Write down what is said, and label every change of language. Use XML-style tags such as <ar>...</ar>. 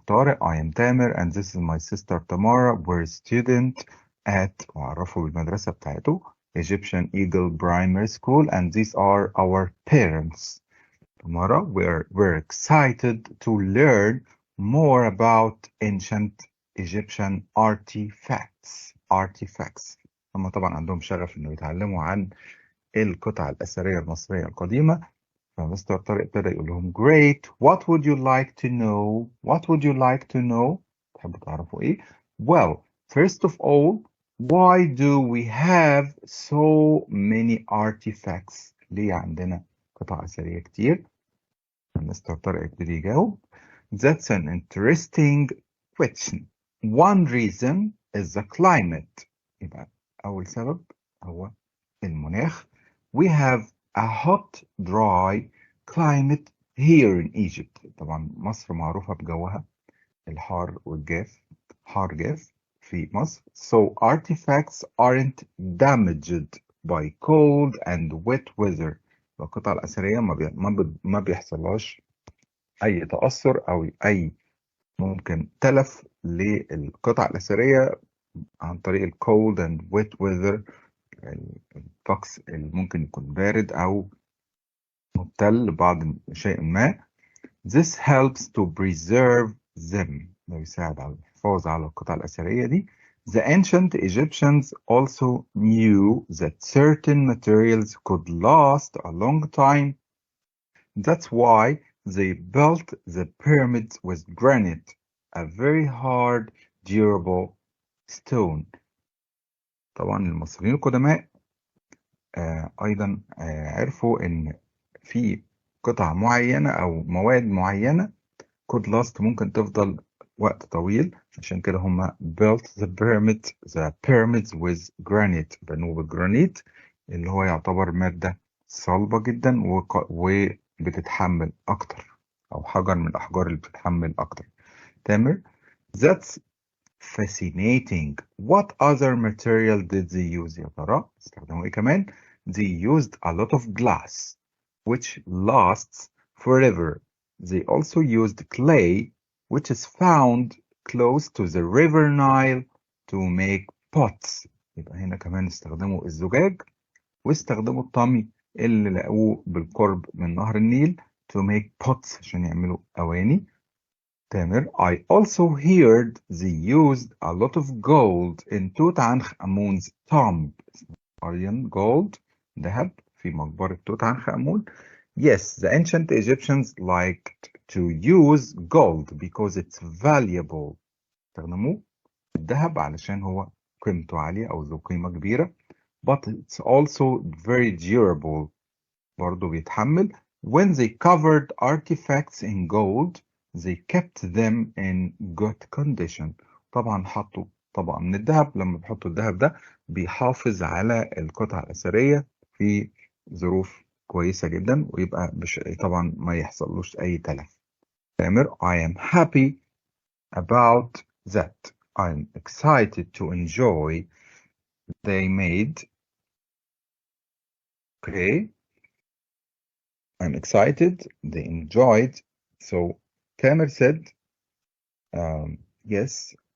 <en>طارق, I am Tamer and this is my sister Tamara. We're a student at</en> <ar>وعرفه بالمدرسة بتاعته</ar> <en>Egyptian Eagle Primary School and these are our parents. Tamara, we're excited to learn more about ancient Egyptian artifacts.</en> <ar>هم طبعا عندهم شغف انه يتعلموا عن القطع الأثرية المصرية القديمة. فمستر طارق ابتدى يقول لهم</ar> <en>great, what would you like to know?</en> <ar>تحبوا تعرفوا ايه؟</ar> <en>Well, first of all, why do we have so many artifacts?</en> <ar>ليه عندنا قطع أثرية كتير؟ مستر طارق ابتدى يجاوب.</ar> <en>That's an interesting question. One reason is the climate.</en> <ar>يبقى أول سبب هو المناخ.</ar> <en>We have a hot, dry climate here in Egypt.</en> <ar>طبعا مصر معروفة بجوها الحار والجاف، حار جاف في مصر.</ar> <en>So artifacts aren't damaged by cold and wet weather.</en> <ar>القطع الأثرية ما بيحصلهاش أي تأثر أو أي ممكن تلف للقطع الأثرية عن طريق ال</ar> <en>cold and wet weather،</en> <ar>الطقس اللي ممكن يكون بارد أو مبتل بعض شيء ما.</ar> <en>This helps to preserve them.</en> <ar>ده بيساعد على الحفاظ على القطع الأثرية دي.</ar> <en>The ancient Egyptians also knew that certain materials could last a long time. That's why they built the pyramids with granite, a very hard, durable stone.</en> <ar>طبعا المصريين القدماء أيضا عرفوا إن في قطع معينة أو مواد معينة</ar> <en>could last</en> <ar>ممكن تفضل وقت طويل، عشان كده هم</ar> <en>built the pyramids with granite.</en> <ar>بنوا بالجرانيت اللي هو يعتبر مادة صلبة جدا وبتتحمل أكتر، أو حجر من الأحجار اللي بتتحمل أكتر.</ar> <en>تامر, that's fascinating. What other material did they use</en> <ar>يا ترى؟ استخدموا إيه كمان؟</ar> <en>They used a lot of glass, which lasts forever. They also used clay, which is found close to the river Nile, to make pots.</en> <ar>يبقى هنا كمان استخدموا الزجاج واستخدموا الطمي اللي لقوه بالقرب من نهر النيل</ar> <en>to make pots</en> <ar>عشان يعملوا أواني.</ar> <en>Tamer, I also heard they used a lot of gold in Tutankhamun's tomb. Aryan gold,</en> <ar>ذهب في مقبرة توت عنخ آمون.</ar> <en>Yes, the ancient Egyptians liked to use gold because it's valuable.</en> <ar>استخدموه الذهب علشان هو قيمته عالية أو ذو قيمة كبيرة.</ar> <en>But it's also very durable.</en> <ar>برضه بيتحمل.</ar> <en>When they covered artifacts in gold, they kept them in good condition.</en> <ar>طبعا حطوا طبقة من الذهب. لما بيحطوا الذهب ده بيحافظ على القطع الأثرية في ظروف كويسة جدا، ويبقى طبعا ما يحصلوش أي تلف.</ar> <en>تامر I am happy about that. I'm excited to enjoy they made. Okay. I'm excited. They enjoyed. So Tamer said, yes.</en>